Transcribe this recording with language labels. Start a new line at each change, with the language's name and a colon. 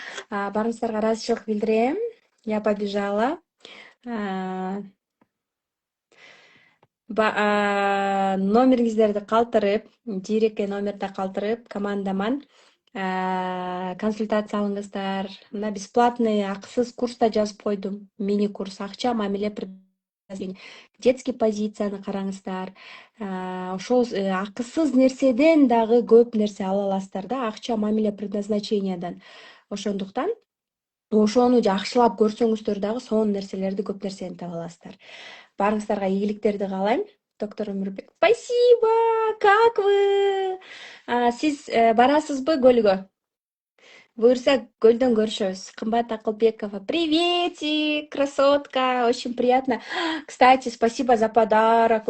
Kyrgyz: Барыңыздарга ыраазычылык билдирем.
Russian: Я побежала.
Kyrgyz: Номериңиздерди калтырып, дирекке номерди калтырып, командаман консультация алыңыздар. Мына бесплатный акысыз курста жазып койдум. Мини курс акча мамиле предложение. Детский позицияны караңыздар. Ошол акысыз нерседен дагы көп нерсе ала аласыздар да, акча мамиле предназначениядан. Ошондуктан ошону жакшылап көрсөңүздөр дагы сонун нерселерди, көп нерсени таба аласыздар. Барыңыздарга ийгиликтерди каалайм. Доктор Өмүрбек.
Russian: Спасибо! Как вы?
Kyrgyz: Сиз барасызбы көлгө? Буюрса, көлдөн көрүшөбүз.
Russian: Кымбат Акылбекова. Приветик, красотка. Очень приятно. Кстати, спасибо за подарок.